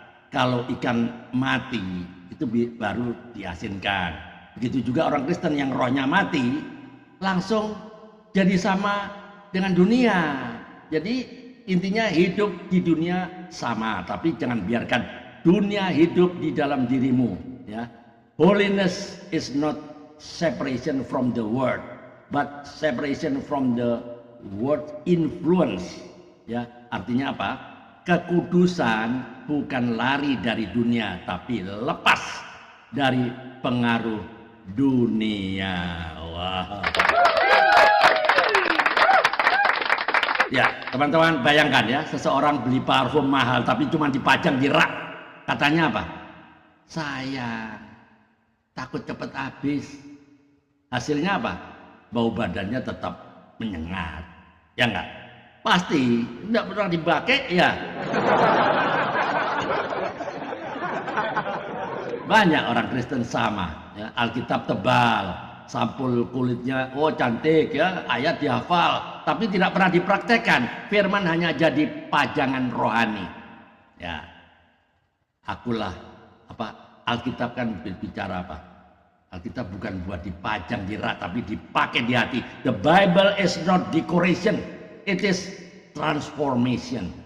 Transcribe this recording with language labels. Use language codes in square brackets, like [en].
[id] Kalau ikan mati itu baru diasinkan. Begitu juga orang Kristen yang rohnya mati langsung jadi sama dengan dunia. Jadi intinya hidup di dunia sama, tapi jangan biarkan dunia hidup di dalam dirimu, ya. [en] Holiness is not separation from the world, but separation from the world influence, ya. [id] Artinya apa? Kekudusan bukan lari dari dunia, tapi lepas dari pengaruh dunia. Wah. Ya, teman-teman bayangkan ya, seseorang beli parfum mahal tapi cuma dipajang di rak. Katanya apa? Sayang, takut cepat habis. Hasilnya apa? Bau badannya tetap menyengat. Ya enggak? Pasti enggak pernah dipakai ya. Banyak orang Kristen sama, ya, Alkitab tebal, sampul kulitnya, oh cantik ya, ayat dihafal, tapi tidak pernah dipraktekkan. Firman hanya jadi pajangan rohani. Ya, akulah apa? Alkitab kan berbicara apa? Alkitab bukan buat dipajang di rak, tapi dipakai di hati. [en] The Bible is not decoration, it is transformation.